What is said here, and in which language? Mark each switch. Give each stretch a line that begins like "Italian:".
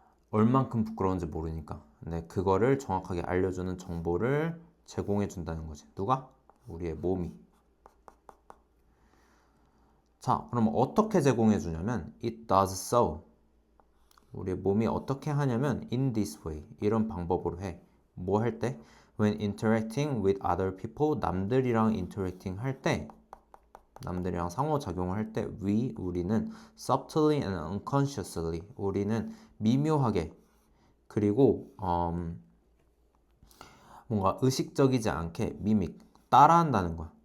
Korean: 얼만큼 부끄러운지 모르니까. 근데 그거를 정확하게 알려주는 정보를 제공해준다는 거지. 누가? 우리의 몸이. 자, 그럼 어떻게 제공해주냐면
English: it does so.
Korean: 우리의 몸이 어떻게 하냐면
English: in this way.
Korean: 이런 방법으로 해. 뭐 할 때?
English: When interacting with other people.
Korean: 남들이랑 interacting 할 때 남들이랑 상호작용을 할 때 우리는
English: subtly and unconsciously
Korean: 우리는 미묘하게 그리고 뭔가 의식적이지 않게 미믹 따라한다는 거야.